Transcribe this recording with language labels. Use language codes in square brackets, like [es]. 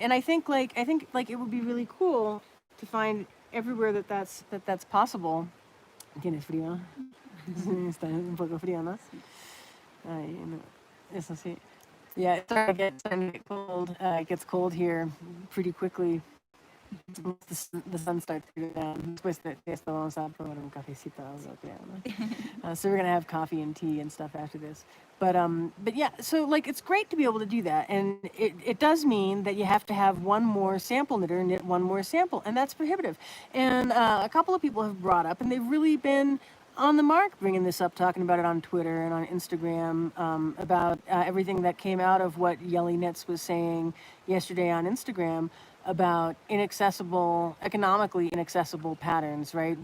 [en] And I think like it would be really cool to find everywhere that's possible. [es] ¿Tienes frío? Está un poco frío, ¿no? Ay, no. Eso sí. [en] Yeah, it's starting to get cold. It gets cold here pretty quickly. The sun starts to go down. [es] Después de esto vamos a probar un cafecito. [en] So we're gonna have coffee and tea and stuff after this. But yeah, so like it's great to be able to do that, and it does mean that you have to have one more sample knitter knit one more sample, and that's prohibitive. And a couple of people have brought up, and they've really been on the mark bringing this up, talking about it on Twitter and on Instagram, about everything that came out of what Yelly Knits was saying yesterday on Instagram about economically inaccessible patterns, right?